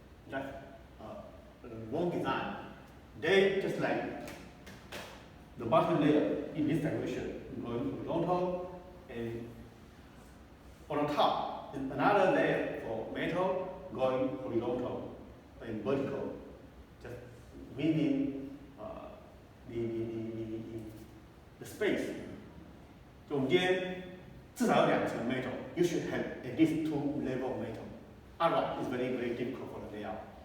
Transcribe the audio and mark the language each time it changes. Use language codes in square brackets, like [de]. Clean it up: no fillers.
[en] That's the wrong design. They just like the bottom layer in this direction, going horizontal, and on the top is another layer for metal going horizontal and vertical, just within the space. [zh] 就我们今天至少有2层 metal. [en] You should have at least 2 levels of metal. Otherwise, it's very difficult for the layout.